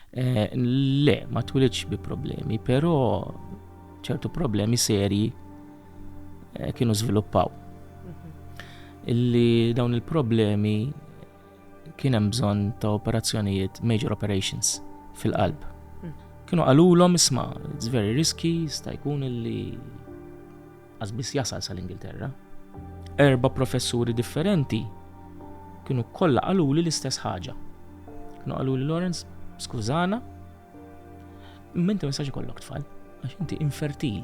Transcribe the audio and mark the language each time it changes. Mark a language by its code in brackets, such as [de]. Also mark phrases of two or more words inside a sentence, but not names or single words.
[mt] Le, ma twilidx bi problemi, però ċertu problemi serji kienu żviluppaw. Illi dawn il-problemi kien hemm bżonn ta' operazzjonijiet, [en] major operations [mt] fil-qalb. Kienu qalulhom isma' [en] it's very risky, [mt] sta' jkun illi għazbis jasal sal-Ingilterra. 4 professuri differenti kienu kollha qaluli l-istess ħaġa. Kienu qaluli Lawrence, skużana, inti ma jistax ikollok tfal, għax inti infertili.